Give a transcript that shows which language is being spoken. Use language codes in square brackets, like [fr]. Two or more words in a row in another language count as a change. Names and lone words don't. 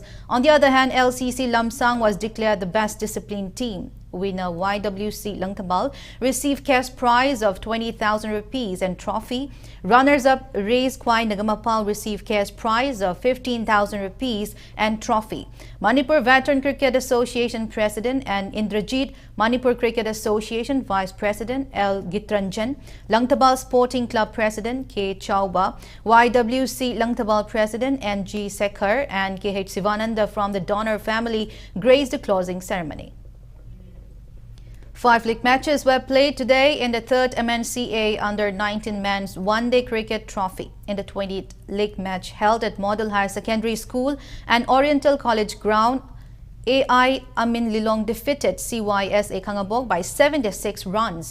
[en] On the other hand, LCC Lamsang was declared the best disciplined team. Winner YWC Langtabal received cash prize of 20,000 rupees and trophy. Runners-up Rays Kwai Nagamapal received cash prize of 15,000 rupees and trophy. Manipur Veteran Cricket Association President and Indrajit Manipur Cricket Association Vice President L. Gitranjan, Langtabal Sporting Club President K. Chauba, YWC Langtabal President N.G. Sekhar and K.H. Sivananda from the donor family graced the closing ceremony. 5 league matches were played today in the 3rd MNCA Under-19 Men's One-Day Cricket Trophy. In the 20th league match held at Model Higher Secondary School and Oriental College Ground, AI Amin Lilong defeated CYSA Kangabok by 76 runs.